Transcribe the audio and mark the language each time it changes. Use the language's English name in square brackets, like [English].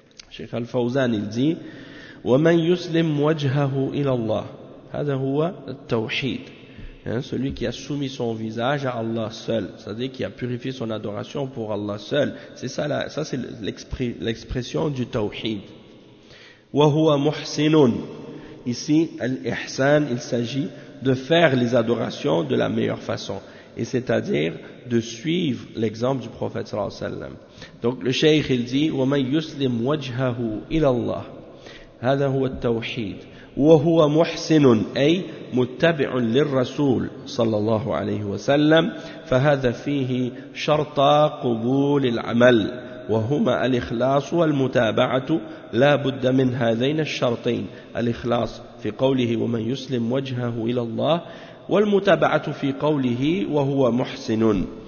[Arabic] Cheikh Al-Fawzan, [French] il dit [Arabic] وَمَنْ يُسْلِمْ وَجْهَهُ إِلَى اللَّهِ هَذَا هُوَ التَّوْحِيد. [French] Celui qui a soumis son visage à Allah seul, c'est-à-dire qui a purifié son adoration pour Allah seul. C'est ça, l'expression du tawhid. [Arabic] وَهُوَ مُحْسِنٌ. [French] Ici, Al-Ihsan, il s'agit de faire les adorations de la meilleure façon. et c'est-à-dire de suivre l'exemple du prophète sallallahu alayhi wa sallam. Donc le cheikh il dit [Arabic] wa man yuslim wajhahu ila Allah hadha huwa at-tawhid wa huwa muhsin ay muttabi'un lirrasul sallallahu alayhi wa sallam fa hadha fihi sharta qubul al-amal وهما الإخلاص والمتابعة لا بد من هذين الشرطين الإخلاص في قوله ومن يسلم وجهه إلى الله والمتابعة في قوله وهو محسن